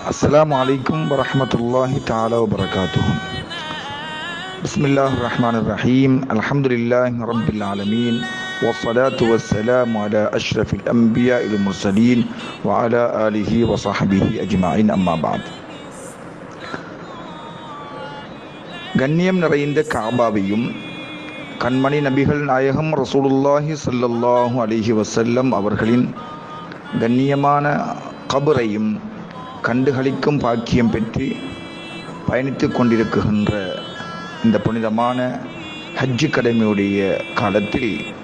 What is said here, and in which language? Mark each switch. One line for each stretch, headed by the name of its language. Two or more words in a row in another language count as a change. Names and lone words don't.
Arabic: السلام عليكم ورحمة الله تعالى وبركاته. بسم الله الرحمن الرحيم. الحمد لله رب العالمين، والصلاة والسلام على أشرف الأنبياء والمرسلين وعلى آله وصحبه أجمعين. أما بعد.
Tamil: கண்ணியம் நிறைந்த காபாவையும் கண்மணி நபிகள் நாயகம் ரசூலுல்லாஹி
Arabic: صلى الله عليه وسلم
Tamil: அவர்களின் கண்ணியமான கபரையும் கண்டுகளிக்கும் பாக்கியம் பெற்று பயணித்து கொண்டிருக்கின்ற இந்த புனிதமான ஹஜ்ஜு கடமையுடைய காலத்தில்